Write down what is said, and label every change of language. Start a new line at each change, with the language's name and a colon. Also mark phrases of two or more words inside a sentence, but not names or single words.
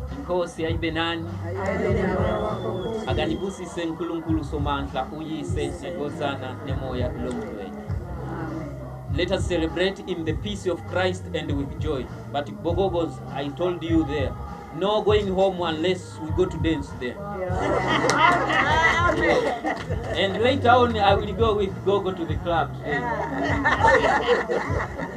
Zulu: Inkosi ayibe nani akanibusise uNkulunkulu Somandla uyise neNkosana nemoya lomngcwele.
English: Let us celebrate in the peace of Christ and with joy. But Bogogos, I told you there, no going home unless we go to dance there. And later on, I will go with Gogo to the club.